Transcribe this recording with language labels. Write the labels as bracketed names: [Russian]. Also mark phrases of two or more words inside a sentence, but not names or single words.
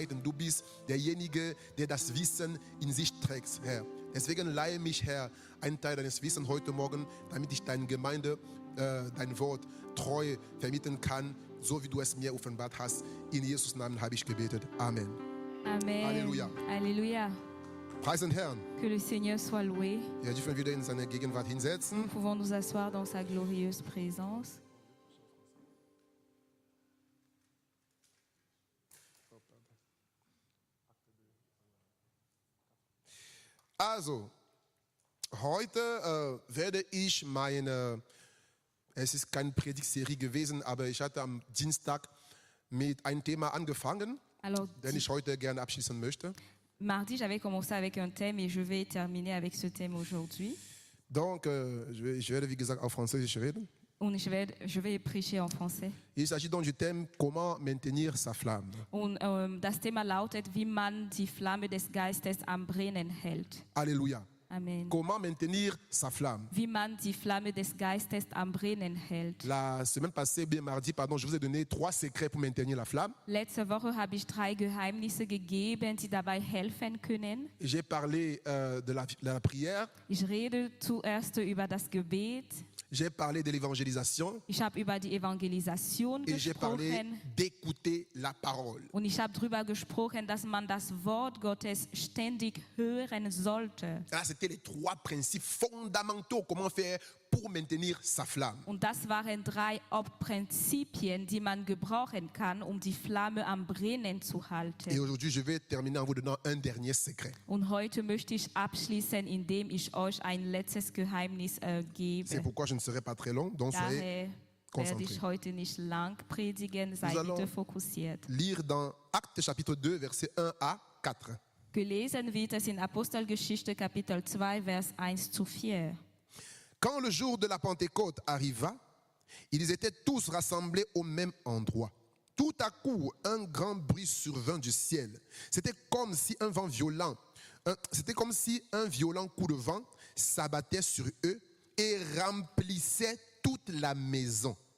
[German] Du bist derjenige, der das Wissen in sich trägt, Herr. Deswegen leihe mich, Herr, einen Teil deines Wissens heute Morgen, damit ich deine Gemeinde, dein Wort treu vermitteln kann, so wie du es mir offenbart hast. In Jesus' Namen habe ich gebetet. Amen. Amen. [French] Alléluia. Alléluia. [German] Preis den Herrn. [French] Que le Seigneur soit loué. [German] Wir dürfen wieder in seine Gegenwart hinsetzen. [French] Nous pouvons nous asseoir dans sa glorieuse présence. [German] Also, heute werde ich es ist keine Predigtserie gewesen, aber ich hatte am Dienstag mit einem Thema angefangen, [French] Alors, [German] den ich heute gerne abschließen möchte. [French] mardi, j'avais commencé avec un thème et je vais terminer avec ce thème aujourd'hui. Donc, [German] ich werde, wie gesagt, auf Französisch reden. [French] Und je vais prêcher en français. Il s'agit donc du thème « Comment maintenir sa flamme ». [German] Und das Thema lautet, wie man die Flamme des Geistes am Brennen hält. [French] Alléluia. Amen. Comment maintenir sa flamme. [German] Wie man die Flamme des Geistes am Brennen hält. [French] La semaine passée, bien mardi, pardon, je vous ai donné 3 secrets pour maintenir la flamme. [German] Letzte Woche habe ich 3 Geheimnisse gegeben, die dabei helfen können. [French] J'ai parlé de la prière, [German] Ich rede zuerst über das Gebet. [French] j'ai parlé de l'évangélisation [German] Ich habe über die Evangelisation [French] et j'ai parlé [German] gesprochen. [French] d'écouter la parole. [German] Und ich habe darüber gesprochen, dass man das Wort Gottes ständig hören sollte. [French] Là, c'était les 3 principes fondamentaux, comment faire pour maintenir sa flamme. [German] Und das waren 3 Hauptprinzipien, die man gebrauchen kann, um die Flamme am Brennen zu [French] Et [German] halten. [French] aujourd'hui, je vais terminer en vous donnant un dernier secret. [German] Und heute möchte ich abschließen, indem ich euch ein letztes Geheimnis [French] C'est [German] gebe. [French] pourquoi je ne serai pas très long, donc soyez [German] Daher werde [French] concentrés. [German] ich heute nicht lang predigen, sei [French] Nous allons- [German] bitte fokussiert. [French] Lire dans Actes chapitre 2, versets 1 à 4. [German] Gelesen wird es in Apostelgeschichte Kapitel 2, Vers 1-4. [French] Quand le jour de la Pentecôte arriva, ils étaient tous rassemblés au même endroit. Tout à coup, un grand bruit survint du ciel. C'était comme si un violent coup de vent s'abattait sur eux et remplissait toute la maison.